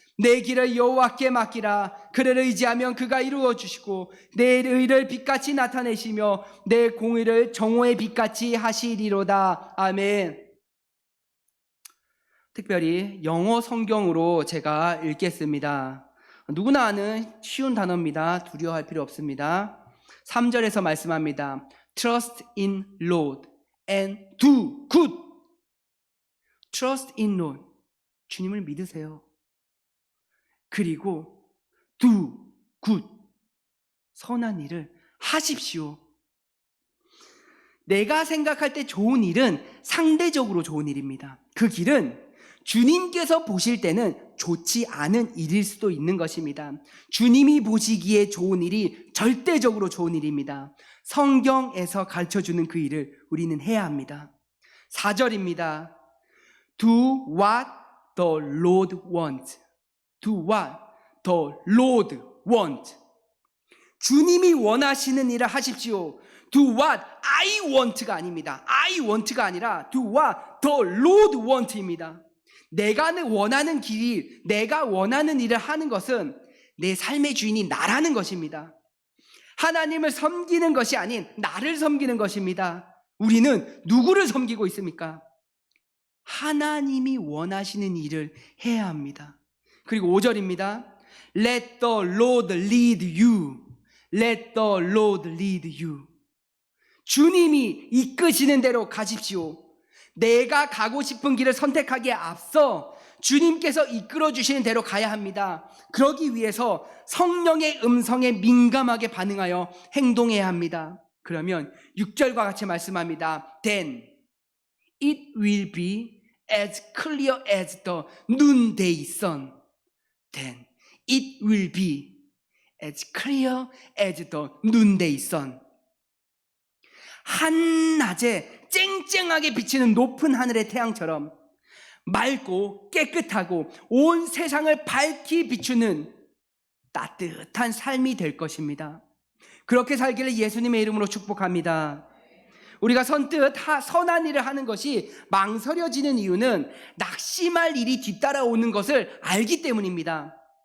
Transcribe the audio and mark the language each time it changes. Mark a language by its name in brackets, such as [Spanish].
[Korean] 내 길을 여호와께 맡기라. 그를 의지하면 그가 이루어 주시고 내 의를 빛같이 나타내시며 내 공의를 정오의 빛같이 하시리로다. 아멘. 특별히 영어 성경으로 제가 읽겠습니다. 누구나 아는 쉬운 단어입니다. 두려워할 필요 없습니다. 3절에서 말씀합니다. [English] Trust in Lord and do good. Trust in Lord. [Korean] 주님을 믿으세요. [English] 그리고 do good. [Korean] 선한 일을 하십시오. 내가 생각할 때 좋은 일은 상대적으로 좋은 일입니다. 그 길은 주님께서 보실 때는 좋지 않은 일일 수도 있는 것입니다. 주님이 보시기에 좋은 일이 절대적으로 좋은 일입니다. 성경에서 가르쳐주는 그 일을 우리는 해야 합니다. 4절입니다. [English] Do what the Lord wants. Do what the Lord wants. [Korean] 주님이 원하시는 일을 하십시오. [English] Do what I want [Korean] 가 아닙니다. [English] I want [Korean] 가 아니라 [English] Do what the Lord want [Korean] 입니다. 내가 원하는 길이, 내가 원하는 일을 하는 것은 내 삶의 주인이 나라는 것입니다. 하나님을 섬기는 것이 아닌 나를 섬기는 것입니다. 우리는 누구를 섬기고 있습니까? 하나님이 원하시는 일을 해야 합니다. 그리고 5절입니다. [English] Let the Lord lead you. Let the Lord lead you. [Korean] 주님이 이끄시는 대로 가십시오. 내가 가고 싶은 길을 선택하기에 앞서 주님께서 이끌어 주시는 대로 가야 합니다. 그러기 위해서 성령의 음성에 민감하게 반응하여 행동해야 합니다. 그러면 6절과 같이 말씀합니다. [English] Then it will be as clear as the noonday sun. Then it will be as clear as the noonday sun. [Korean] 한낮에 쨍쨍하게 비치는 높은 하늘의 태양처럼 맑고 깨끗하고 온 세상을 밝히 비추는 따뜻한 삶이 될 것입니다. 그렇게 살기를 예수님의 이름으로 축복합니다. 우리가 선뜻 선한 일을 하는 것이 망설여지는 이유는 낙심할 일이 뒤따라오는 것을 알기 때문입니다.